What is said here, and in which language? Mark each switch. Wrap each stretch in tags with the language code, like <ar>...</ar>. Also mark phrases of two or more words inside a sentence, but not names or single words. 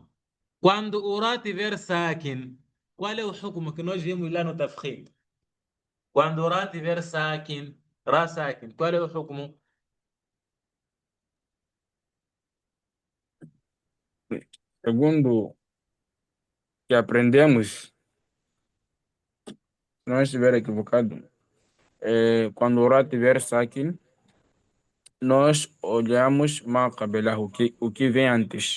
<pt>Quando o ra tiver sakin, qual é o hukumo que nós vimos lá no tafkhim? Quando o ra tiver sakin,</pt> <ar>ra sakin,</ar> <pt>qual é o hukumo? Segundo que aprendemos, se não estiver equivocado, quando o Ra tiver sakin, nós olhamos</pt> <ar>ما قبله,</ar> <pt>o que vem antes.</pt>